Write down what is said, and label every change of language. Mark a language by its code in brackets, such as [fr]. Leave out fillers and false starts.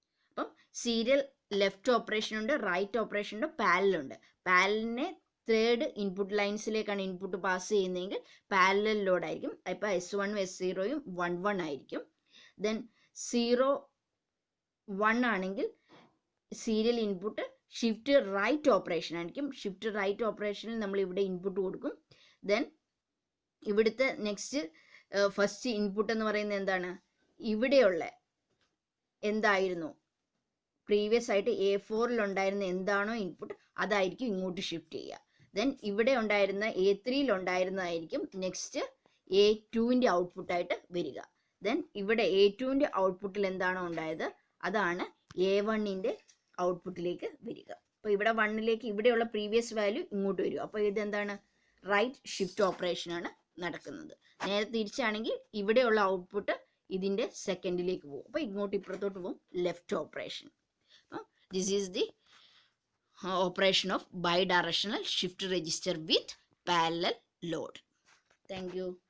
[ml] അപ്പം serial left operation ഉണ്ട്, write operation ഉണ്ട്, parallel. പാരലിനെ third input ലൈൻസിലേക്കാണ് input pass ചെയ്യുന്നതെങ്കിൽ പാരലൽ ലോഡ് ആയിരിക്കും. ഇപ്പോൾ S1 S0 1 1 ആയിരിക്കും. ദെൻ 0 1 ആണെങ്കിൽ serial input shift write operation ആയിരിക്കും. ഷിഫ്റ്റ് റൈറ്റ് ഓപ്പറേഷനിൽ നമ്മൾ ഇവിടെ ഇൻപുട്ട് കൊടുക്കും. ദെൻ ഇവിടുത്തെ നെക്സ്റ്റ് ഫസ്റ്റ് ഇൻപുട്ട് എന്ന് പറയുന്നത് എന്താണ്, ഇവിടെയുള്ള എന്തായിരുന്നു പ്രീവിയസ് ആയിട്ട് A4ൽ ഉണ്ടായിരുന്ന എന്താണോ ഇൻപുട്ട് അതായിരിക്കും ഇങ്ങോട്ട് ഷിഫ്റ്റ് ചെയ്യുക. ദെൻ ഇവിടെ ഉണ്ടായിരുന്ന A3ൽ ഉണ്ടായിരുന്നതായിരിക്കും നെക്സ്റ്റ് A2ൻ്റെ ഔട്ട്പുട്ടായിട്ട് വരിക. ദെൻ ഇവിടെ A2ൻ്റെ ഔട്ട്പുട്ടിൽ എന്താണോ ഉണ്ടായത് അതാണ് A1ൻ്റെ ഔട്ട്പുട്ടിലേക്ക് വരിക. അപ്പോൾ ഇവിടെ 1ലേക്ക് ഇവിടെയുള്ള പ്രീവിയസ് വാല്യൂ ഇങ്ങോട്ട് വരും. അപ്പോൾ ഇതെന്താണ്, റൈറ്റ് ഷിഫ്റ്റ് ഓപ്പറേഷനാണ് നടക്കുന്നത്. നേരെ തിരിച്ചാണെങ്കിൽ ഇവിടെയുള്ള ഔട്ട്പുട്ട് ഇതിൻ്റെ സെക്കൻഡിലേക്ക് പോകും. അപ്പോൾ ഇങ്ങോട്ട് ഇപ്പുറത്തോട്ട് പോകും, left operation. [en] This is the operation of bidirectional shift register with parallel load. Thank you.